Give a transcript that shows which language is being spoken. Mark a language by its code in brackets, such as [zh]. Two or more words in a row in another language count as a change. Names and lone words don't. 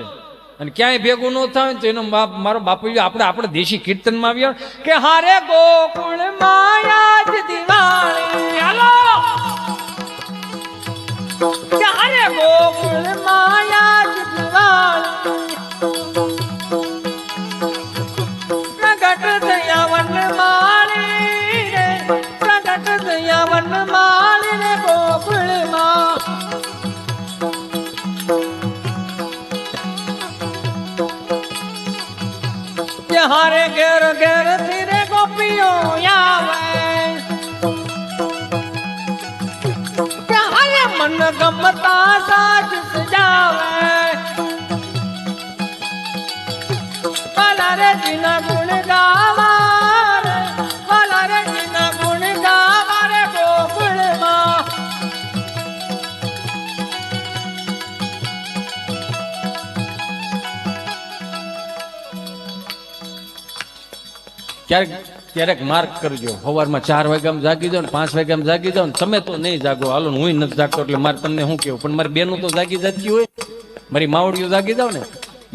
[gu] અને ક્યાંય ભેગું ન થાય તો એનો મારો બાપુ આપણે દેશી કીર્તનમાં આવ્યા કે હારે ગોકુળ માયા જ દિવાળી, હાલો કે હારે ગોકુળ માયા જ દિવાળી, પ્રગટ થયા વન માળી રે, પ્રગટ થયા વન માળી રે ગોકુળ માં. હારે ઘેર ઘેર તેરે ગોપીઓ આવે, હારે મન ગમતા સાજ સજાવે, વાલા રે જીના ગુણ ગાવા રે, વાલા રે જીના ગુણ ગાવા રે ગોકુળ માં. ક્યારેક માર્ક કરજો. સવારમાં 4 વાગ્યામાં જાગી જાઓ ને 5 વાગ્યામાં જાગી જાઓ ને, તમે તો નહીં જાગો, હાલો હું નથી જાગતો એટલે મારે તમને શું કેવું, પણ મારી બેનું તો જાગી જતી હોય, મારી માવડીઓ જાગી જાવ ને.